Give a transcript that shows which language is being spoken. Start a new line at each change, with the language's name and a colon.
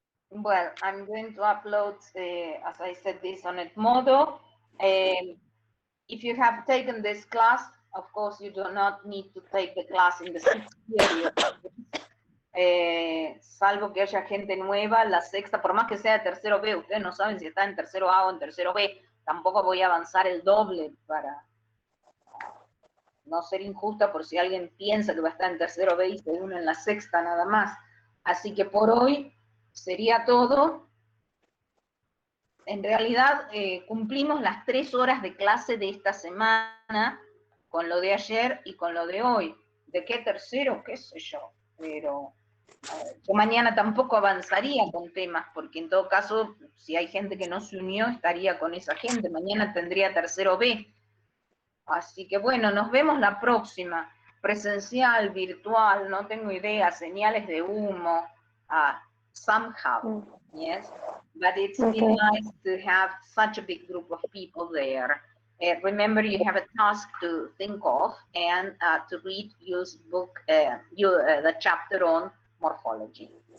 English: Well, I'm going to upload, as I said, this on Edmodo. If you have taken this class, of course, you do not need to take the class in the 6th period.
Spanish: Salvo que haya gente nueva, la sexta, por más que sea de tercero B, ustedes no saben si está en tercero A o en tercero B, tampoco voy a avanzar el doble para no ser injusta por si alguien piensa que va a estar en tercero B y se une en la sexta nada más. Así que por hoy sería todo. En realidad cumplimos las 3 horas de clase de esta semana con lo de ayer y con lo de hoy. ¿De qué tercero? ¿Qué sé yo? Pero yo mañana tampoco avanzaría con temas, porque en todo caso, si hay gente que no se unió, estaría con esa gente. Mañana tendría tercero B. Así que bueno, nos vemos la próxima. Presencial, virtual, no tengo idea, señales de humo.
English: Somehow, yes. But it's been nice to have such a big group of people there. Remember, you have a task to think of and to read Yu's book, the chapter on morphology.